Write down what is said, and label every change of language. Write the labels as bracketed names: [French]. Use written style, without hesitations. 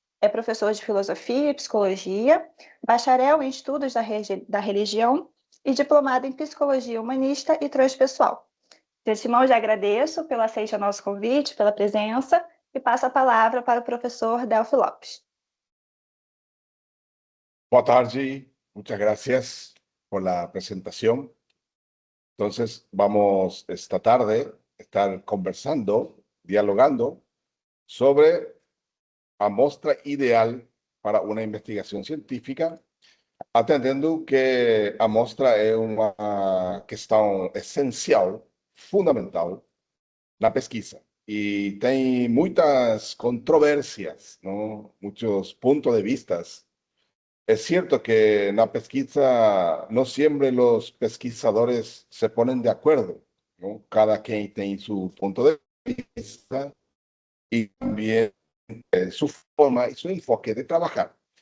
[Portuguese] É professor de filosofia e psicologia, bacharel em estudos da religião e diplomado em psicologia humanista e transpessoal. De antemão, já agradeço pelo aceite ao nosso convite, pela presença, e passo a palavra para o professor Delphi Lopes. Boa tarde, [Spanish] muchas gracias por la presentación. Entonces, [Portuguese] vamos esta tarde a estar conversando, dialogando sobre a mostra ideal para uma investigação científica, atendendo que a mostra é uma questão essencial, fundamental, na pesquisa. E tem muitas controvérsias, ¿no? [Spanish] Muchos puntos de vistas. Es cierto que en la pesquisa no siempre los pesquisadores se ponen de acuerdo, ¿no? Cada quien tiene su punto de vista y también su forma y su enfoque de trabajar.